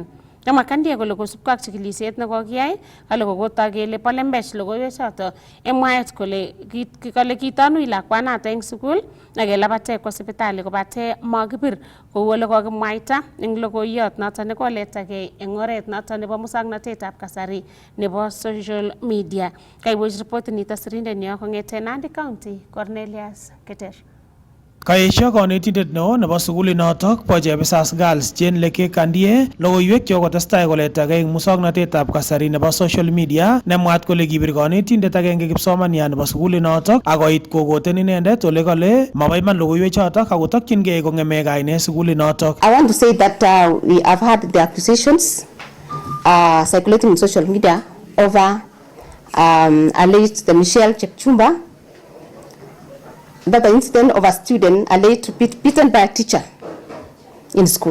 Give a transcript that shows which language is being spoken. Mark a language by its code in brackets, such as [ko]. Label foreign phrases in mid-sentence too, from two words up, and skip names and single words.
[kln] Kama Kandie kole kosubkei ak chikilisiet nekokiyai kale kokotoi kele bo lembech logoiwek choto mwaet kole kitanui lakwanato eng sukul akelabate kwa sipitali kobate makibir kou ole kokimwaita eng logoiyot noto nekoletakei eng oret noto nebo musoknotetab kasari nebo [en] social media. [kln] Kaibuch report nito sirindenyo kong'ete Nandi County, Cornelius Keter. Kaesho kanetindet neo nebo sukulit notok bo Chebisas Girls Jane Leke Kandie logoiwek chekotestai koletakei eng musoknotetab kasari nebo [en] social media [kln] nemwaat kole kibir kanetindet agenge kipsomaniat nebo sukulit notok akoit kokoten inendet ole kale mabo iman logoiwek chotok akotokyingei kong'eme kainet sukulit notok. [en] I want to say that we have had the accusations circulating in social media over alleged the Michelle Chepchumba, that the incident of a student alleged to be beaten by a teacher in school.